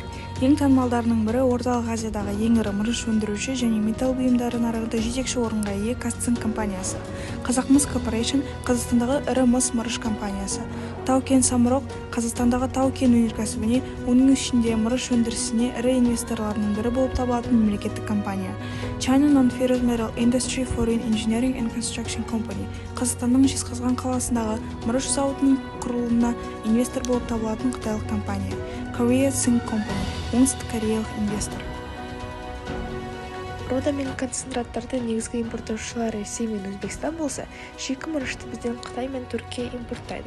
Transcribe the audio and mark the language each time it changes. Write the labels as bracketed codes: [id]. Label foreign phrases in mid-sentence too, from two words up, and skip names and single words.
[kk] Ең танымалдарының бірі Орталық Азиядағы ең ірі мырыш өндіруші және металл бұйымдары нарығында жетекші орынға ие Казцинк компаниясы. Қазақмыс Корпорейшн Қазақстандағы ірі мыс мырыш компаниясы. Тау-Кен Самұрық Қазақстандағы тау-кен өнеркәсібіне, оның ішінде мырыш өндірісіне ірі инвесторларының бірі болып табылатын мемлекеттік компания. China Non-Ferrous Metal Industry Foreign Engineering and Construction Company Қазақстанның Жезқазған қаласындағы мырыш зауытының құрылымына инвестор болып табылатын қытайлық компания. Korea Zinc Company оңтүстік кореялық инвестор. Руда мен концентраттардың негізгі импорттаушылары Ресей мен Өзбекстан болса, шикі мырышты бізден Қытай мен Түркия импорттайды.